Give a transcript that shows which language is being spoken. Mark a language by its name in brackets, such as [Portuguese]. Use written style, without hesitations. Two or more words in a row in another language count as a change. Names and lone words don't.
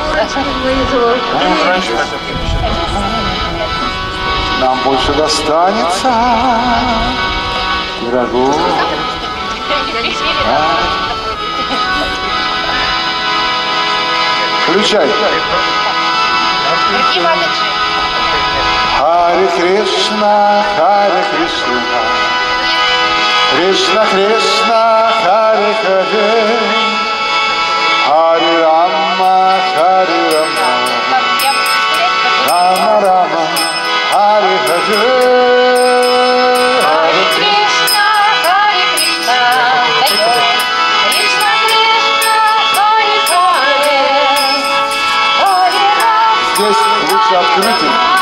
[Russian] Нам больше достанется пирогов. Включай. [Sanskrit] हरे कृष्ण, हरे कृष्ण, कृष्ण कृष्ण, हरे हरे, हरे राम, हरे राम, राम राम, हरे हरे. हरे कृष्ण, हरे कृष्ण, कृष्ण कृष्ण, हरे हरे, हरे राम. [Russian] Здесь лучше открытый.